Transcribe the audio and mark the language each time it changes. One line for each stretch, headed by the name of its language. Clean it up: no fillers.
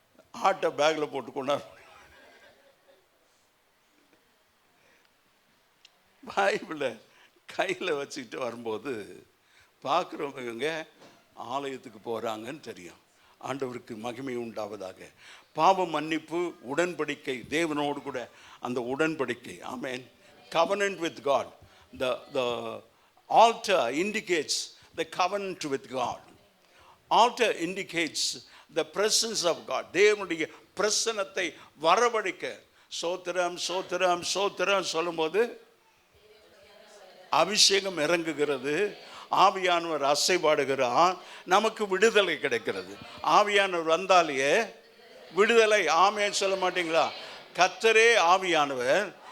Tamil: ஆட்டை பேக்கில் போட்டு கொண்டாட பைபிளை கையில் வச்சுக்கிட்டு வரும்போது பார்க்குறவங்க ஆலயத்துக்கு போகிறாங்கன்னு தெரியும். ஆண்டவருக்கு மகிமை உண்டாவதாக. பாவ மன்னிப்பு, உடன்படிக்கை, தேவனோடு கூட அந்த உடன்படிக்கை.
English: ஆமென். covenant with God. The altar indicates the covenant with God. Altar indicates the presence of God.
Tamil: தேவனுடைய பிரசன்னத்தை வரவழைக்க. சோத்திரம் சோத்திரம் சோத்திரம் சொல்லும்போது அபிஷேகம் இறங்குகிறது, ஆவியானவர் அசைபாடுகிறார், நமக்கு விடுதலை கிடைக்கிறது. ஆவியானவர் வந்தாலேயே விடுதலை. ஆமென் சொல்ல மாட்டீங்களா? கர்த்தரே ஆவியானவர்,